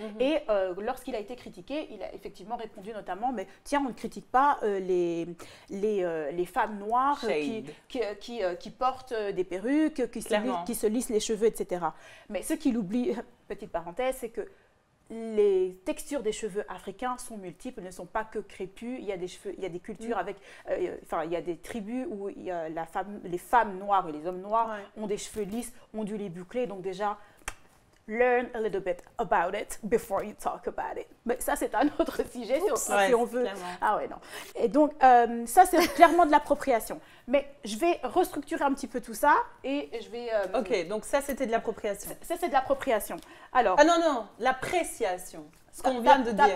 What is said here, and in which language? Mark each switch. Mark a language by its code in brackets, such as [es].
[fr] Et lorsqu'il a été critiqué, il a effectivement répondu notamment, mais tiens, on ne critique pas les femmes noires qui portent des perruques, qui se lissent les cheveux, etc. Mais ce qu'il oublie, petite parenthèse, c'est que les textures des cheveux africains sont multiples, ne sont pas que crépus. Il y a des cheveux, il y a des cultures avec, il y a des tribus où il y a les femmes noires et les hommes noirs ont des cheveux lisses, ondulés, bouclés. Donc déjà, [en] learn a little bit about it before you talk about it. [fr] Mais ça, c'est un autre sujet si on veut. Clairement. Ah ouais, non. Et donc, ça, c'est clairement de l'appropriation. Mais je vais restructurer un petit peu tout ça et je vais... Ok, donc ça, c'était de l'appropriation. Ça, c'est de l'appropriation. Alors, Ah non, l'appréciation. ce qu'on vient de dire.